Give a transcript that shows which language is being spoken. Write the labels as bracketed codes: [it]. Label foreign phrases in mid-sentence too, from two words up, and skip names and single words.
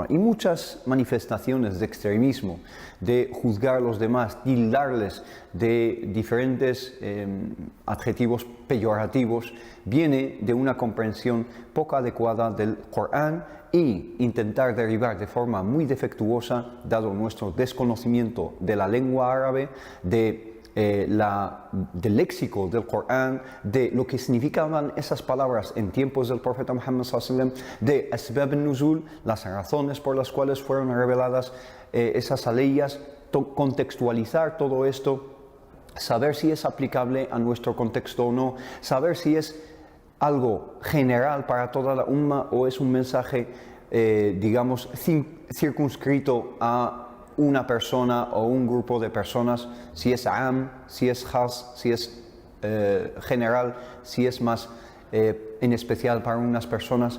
[es] Y muchas manifestaciones de extremismo, de juzgar a los demás, tildarles de diferentes adjetivos peyorativos, viene de una comprensión poco adecuada del Corán y intentar derivar de forma muy defectuosa, dado nuestro desconocimiento de la lengua árabe, del léxico del Corán, de lo que significaban esas palabras en tiempos del profeta Muhammad ﷺ, de [ar] أسباب النزول, [es] las razones por las cuales fueron reveladas esas aleyas, contextualizar todo esto, saber si es aplicable a nuestro contexto o no, saber si es algo general para toda la umma o es un mensaje, digamos, circunscrito a una persona o un grupo de personas, si es am, si es khas, si es general, si es más en especial para unas personas.